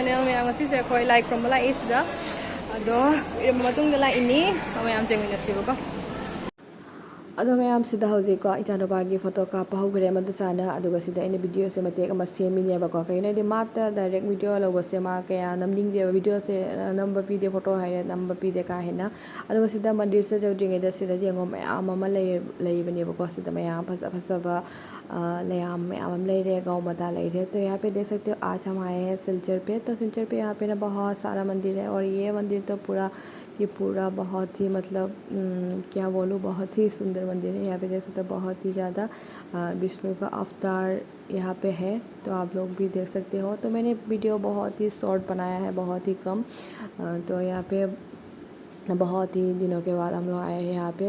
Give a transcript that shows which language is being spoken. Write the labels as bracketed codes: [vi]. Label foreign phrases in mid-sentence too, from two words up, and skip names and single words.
[mni] ꯃꯌꯥꯝ ꯉꯁꯤꯁꯦ ꯑꯩꯈꯣꯏ ꯂꯥꯏ ꯈꯨꯔꯨꯝꯕ ꯂꯥꯛꯏ ꯁꯤꯗ ꯑꯗꯣ ꯏꯔꯝꯕ ꯃꯇꯨꯡꯗ ꯂꯥꯛꯏꯅꯤ ꯃꯌꯥꯝ ꯆꯦꯡꯃꯤꯟꯅꯁꯤꯕꯀꯣ ꯑꯗꯣ ꯃꯌꯥꯝꯁꯤꯗ ꯍꯧꯖꯤꯛꯀꯣ ꯏꯆꯥꯅꯨꯄꯥꯒꯤ ꯐꯣꯇꯣ ꯀꯥꯞꯄ ꯍꯧꯈ꯭ꯔꯦ ꯑꯃꯗ ꯆꯥꯅ ꯑꯗꯨꯒ ꯁꯤꯗ ꯑꯩꯅ ꯚꯤꯗꯤꯑꯣꯁꯦ ꯃꯇꯦꯛ ꯑꯃ ꯁꯦꯝꯃꯤꯅꯦꯕꯀꯣ ꯀꯩꯒꯤꯅꯣꯗꯤ ꯃꯥꯇ ꯗꯥꯏꯔꯦꯛ ꯚꯤꯗꯤꯑꯣ ꯂꯧꯕꯁꯦ ꯃꯥ ꯀꯌꯥ ꯅꯝꯅꯤꯡꯗꯦꯕ ꯚꯤꯗꯤꯑꯣꯁꯦ ꯅꯝꯕ ꯄꯤꯗꯦ ꯐꯣꯇꯣ ꯍꯥꯏꯔꯦ ꯅꯝꯕ ꯄꯤꯗꯦ ꯀꯥ ꯍꯦꯟꯅ ꯑꯗꯨꯒ ꯁꯤꯗ ꯃꯟꯗꯤꯔꯁꯦ ꯌꯧꯗ꯭ꯔꯤꯉꯩꯗ ꯁꯤꯗ ꯌꯦꯡꯉꯣ ꯃꯌꯥꯝ ꯑꯃ ꯂꯩꯕꯅꯦꯕꯀꯣ ꯁꯤꯗ ꯃꯌꯥꯝ ꯐꯖꯕ [hi] लयाम मैम लेरे गाँव बता ले रहे तो यहाँ पे देख सकते हो आज हम आए हैं सिलचर पे तो सिलचर पे यहाँ पे ना बहुत सारा मंदिर है और ये मंदिर तो पूरा बहुत ही मतलब क्या बोलूँ बहुत ही सुंदर मंदिर है यहाँ पे देख सकते हो बहुत ही ज़्यादा विष्णु का अवतार यहाँ पे है तो आप लोग भी देख सकते हो तो मैंने वीडियो बहुत ही शॉर्ट बनाया है बहुत ही कम तो यहाँ पे बहुत ही दिनों के बाद हम लोग आए हैं यहाँ